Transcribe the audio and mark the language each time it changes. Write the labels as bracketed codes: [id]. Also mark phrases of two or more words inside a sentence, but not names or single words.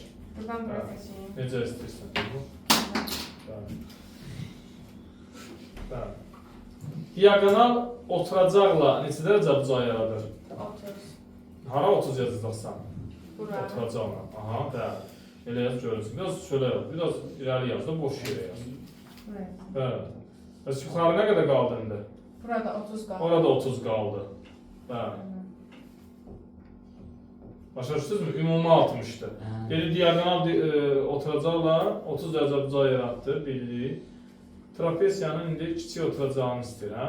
[tr] Buradan bura seçeyim. [az] Necə istəyirsən. Bəli. Bəli. Diagonal oturacaqla neçə dərəcə bucağı yaradır? 30. Hara 30 yazacaqsan? Bura. Oturacaqla. Aha, bəli. Elə yaz görürsün. [tr] Biraz şöyle yaz, biraz ileri yaz da boş yere yaz. Buraya. [az] Bəli. Bəs yuxarı nə qədər qaldı indi? Burada 30 qaldı. Orada 30 qaldı. Bəli. Başa düşdünüzmü? Ümumi 60'dır. Dedi diagonal oturacaqla 30 dərəcə bucağı yaratdı, bildik. Trapesiyanın indi kiçik oturacağını istəyir, hə?